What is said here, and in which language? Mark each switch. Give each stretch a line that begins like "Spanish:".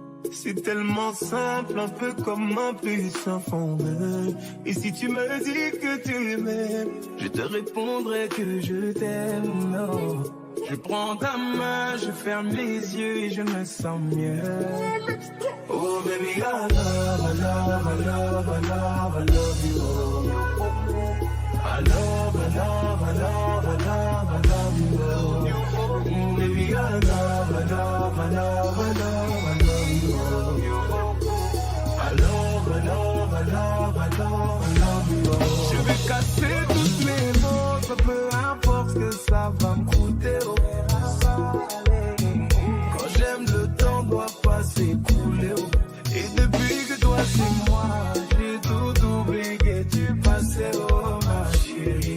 French: C'est tellement simple, un peu comme un plus sans fondeur. Et si tu me dis que tu m'aimes, je te répondrai que je t'aime. Non, Je prends ta main, je ferme les yeux et je me sens mieux.
English: Oh baby, I love, I love, I love, I love, I love you. I love, I love, I love, I love, I love you. Oh baby, I love, I love, I love, I love, I love you. I love, I love, I love, I love, I love you.
French: Je vais casser toutes mes mots, peu importe ce que ça va me coûter. Quand j'aime, le temps doit pas s'écouler. Et depuis que toi c'est moi, j'ai tout oublié du passé, oh ma chérie.